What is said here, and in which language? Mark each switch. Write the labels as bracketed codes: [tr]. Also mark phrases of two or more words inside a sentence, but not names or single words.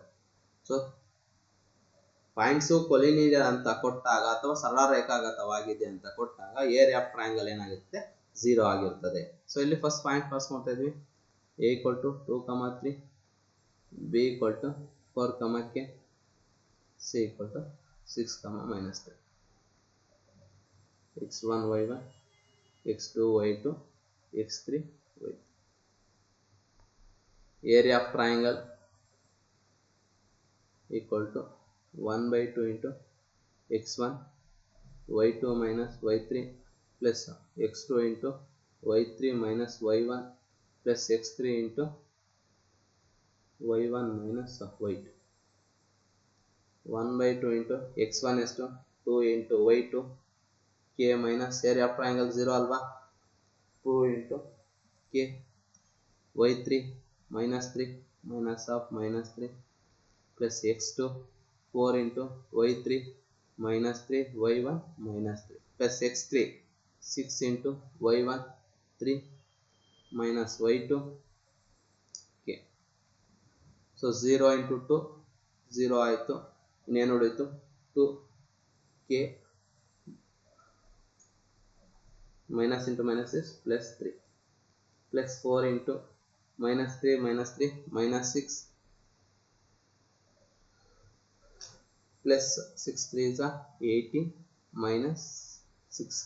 [en] so points collinear [kn] ಅಂತ ಕೊಟ್ಟಾಗ ಅಥವಾ ಸರಳ ರೇಖಾಗತವಾಗಿದೆ ಅಂತ ಕೊಟ್ಟಾಗ [en] area of triangle [kn] ಏನಾಗಿರುತ್ತೆ, 0 ಆಗಿರ್ತದೆ. ಸೊ ಇಲ್ಲಿ [en] first point pass [kn] ಮಾಡ್ತಾ ಇದ್ವಿ. ಎ = 2, 3, ಬಿ = 4, ಕೆ, ಸಿ = 6, -3. [en] x1 y1, x2 y2, x3 y3. Area of triangle equal to 1/2 into x1 y2 minus y3 plus x2 into y3 minus y1 plus x3 into y1 minus y2. 1/2 into x1 is 2 into y2 k minus area of triangle 0 alva, 2 into k, y3 -3 minus of -3 plus x2 4 into y3 -3 y1 -3 plus x3 6 into y1 3 minus y2 k. So 0 into 2 0 ಆಯಿತು. [kn] ಇನ್ನೇನು ಉಳಿಯಿತು, [en] 2k minus into minus is plus 3 plus 4 into -3 -3 -6 plus 6 3 is 18 minus 6k.